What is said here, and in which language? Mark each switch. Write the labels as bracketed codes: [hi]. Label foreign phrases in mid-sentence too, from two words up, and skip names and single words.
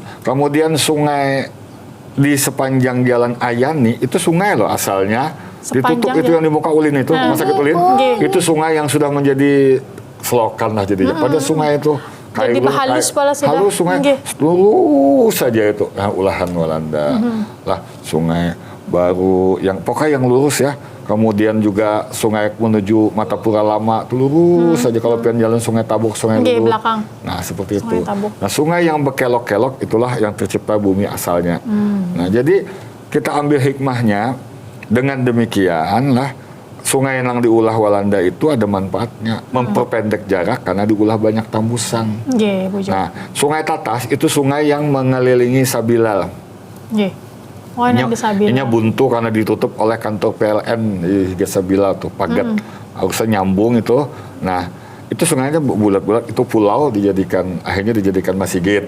[id] Kemudian sungai di sepanjang jalan Ayani, itu sungai loh asalnya. Ditutup itu yang di muka ulin itu, rumah sakit ulin. Itu sungai yang sudah menjadi selokan lah jadinya. Pada sungai itu [bjn] jadi halus pala sudah. [id] Halus sungai lurus saja itu. [bjn] Nah, ulahan Walanda. Lah sungai baru yang pokoknya yang lurus ya. [id] Kemudian juga sungai menuju Matapura Lama itu lurus saja kalau pengen jalan Sungai Tabuk, sungai lurus. Belakang. Nah, seperti Sungai itu. Tabuk. Nah, sungai yang berkelok-kelok itulah yang tercipta bumi asalnya. Nah, jadi kita ambil hikmahnya. Dengan demikian lah sungai yang diulah Walanda itu ada manfaatnya, memperpendek jarak karena diulah banyak tambusan. Nah, Sungai Tatas itu sungai yang mengelilingi Sabila. Ini buntu karena ditutup oleh kantor PLN di Sabila tuh, pagat harusnya nyambung itu. Nah, itu sungainya bulat-bulat, itu pulau akhirnya dijadikan masjid.